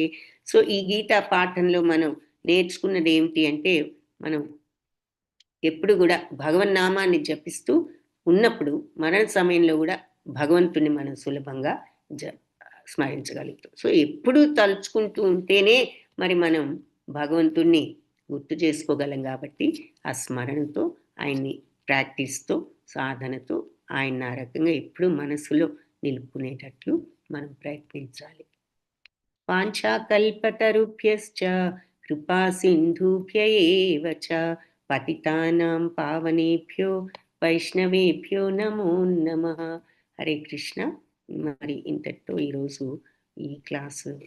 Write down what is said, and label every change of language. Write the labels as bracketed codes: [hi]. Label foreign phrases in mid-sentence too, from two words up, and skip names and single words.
[te] సో ఈ గీతా పాఠంలో మనం నేర్చుకున్నది ఏమిటి అంటే, మనం ఎప్పుడు కూడా భగవన్నామాన్ని జపిస్తూ ఉన్నప్పుడు మరణ సమయంలో కూడా భగవంతుని మనం సులభంగా స్మరించగలుగుతాం. సో ఎప్పుడు తలుచుకుంటూ ఉంటేనే మరి మనం భగవంతుణ్ణి గుర్తు చేసుకోగలం. కాబట్టి ఆ స్మరణతో, ఆయన్ని ప్రాక్టీస్తో సాధనతో ఆయన ఆ రకంగా ఎప్పుడూ మనసులో నిలుపుకునేటట్లు మనం ప్రయత్నించాలి. [sa] వాంఛాకల్పతరుభ్యశ్చ కృపా సింధుభ్య ఏవ చ పతితానాం పావనేభ్యో వైష్ణవేభ్యో నమో నమః. హరే కృష్ణ. [te] మరి ఇంతటితో ఈరోజు ఈ క్లాసు